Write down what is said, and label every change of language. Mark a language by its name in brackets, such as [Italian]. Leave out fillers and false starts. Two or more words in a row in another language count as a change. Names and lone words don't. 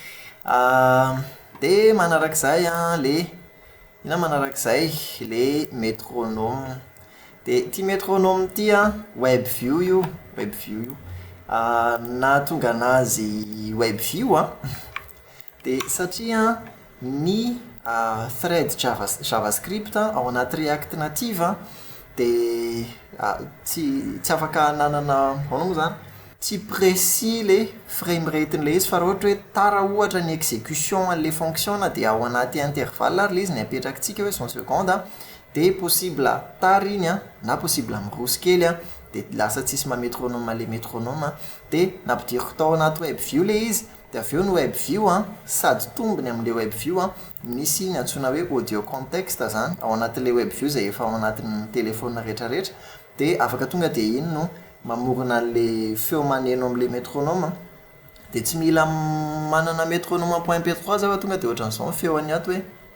[Malagasy] dia manarak'izay le métronome dia ty métronome ty [English] web view [Malagasy] io na tonga anazy [English] web view [Malagasy] dia satria ny thread javascript ao anaty React Native dia tsy afaka nanana moa zany tsy précis le [English] frame rate [Malagasy] le izy fa raha ohatra hoe tara ohatra ny exécution an'le fonction dia ao anaty intervalle ary le izy ny apetrakintsika hoe 100 secondes dia possible tara iny na possible miroso kely dia lasa tsisy mamétronome le métronome dia nampidiriko tao anaty [English] web view [Malagasy] le izy dia avy eo ny [English] web view [Malagasy] sady tombony amin'le [English] web view [Malagasy] misy ny antsoina hoe [English] audio context [Malagasy] zany ao anatin'le [English] web view [Malagasy] zay efa ao anatin'ny téléphone rehetrarehetra dia afaka tonga dia iny no mamorona an'le feo maneno amin'le métronome dia tsy mila manana métronome point mp3 zao tonga dia ohatran'izao ny feony ato hoe